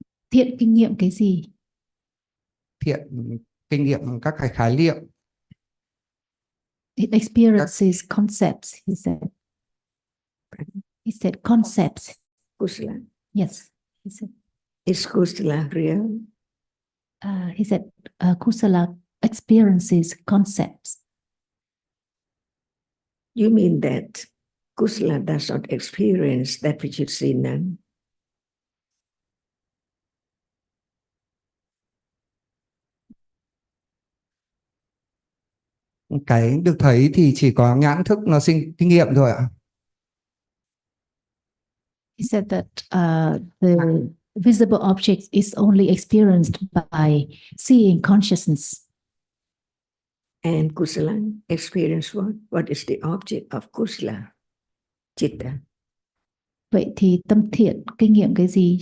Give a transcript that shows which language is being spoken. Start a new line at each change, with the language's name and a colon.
Vietnamese: Thiện kinh nghiệm cái gì? thiện kinh nghiệm các cái khái niệm.
English: It experiences concepts, he said. He said concepts.
Pali: kusala.
English: Yes, he said. Is kusala real? He said kusala experiences concepts. You mean that kusala does not experience that which is seen now?
Vietnamese: Cái được thấy thì chỉ có nhãn thức nó sinh kinh nghiệm thôi ạ.
English: He said that the visible object is only experienced by seeing consciousness. And kusala experience what? What is the object of kusala?
Pali: Chitta.
Vietnamese: Vậy thì tâm thiện kinh nghiệm cái gì?